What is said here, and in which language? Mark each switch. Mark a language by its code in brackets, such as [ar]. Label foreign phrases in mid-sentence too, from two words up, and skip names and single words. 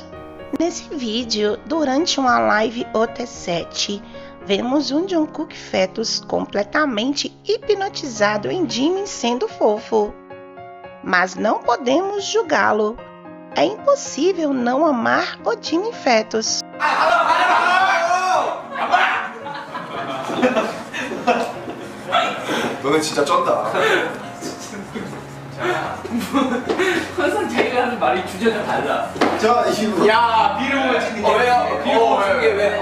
[pt] Nesse vídeo, durante uma live OT7, vemos um Jungkook fetus completamente hipnotizado em Jimin sendo fofo. Mas não podemos julgá-lo. É impossível não amar o Jimin fetus. [ko] 너는 진짜 쩐다. 항상 자기가 하는 말이 주제가 달라. 자, 이거. 야, 비룡을 찍는 게. 왜요? 비룡을 찍는 게 왜?